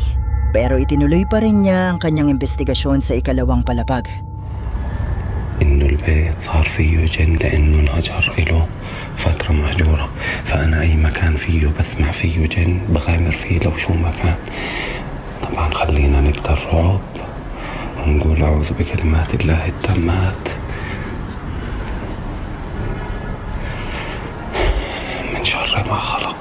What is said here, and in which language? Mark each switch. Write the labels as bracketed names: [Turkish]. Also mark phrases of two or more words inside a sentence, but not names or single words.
[Filipino] Pero itinuloy pa rin niya ang kanyang investigasyon sa ikalawang palapag. [Arabic] إنه البيت صار فيه جن لأنه انهجر إله فترة مهجورة، فأنا أي مكان فيه بسمع فيه جن بغامر فيه لو شو ما كان. طبعا خلينا نبدأ الرعب ونقول أعوذ بكلمات الله التامات من شر ما خلق.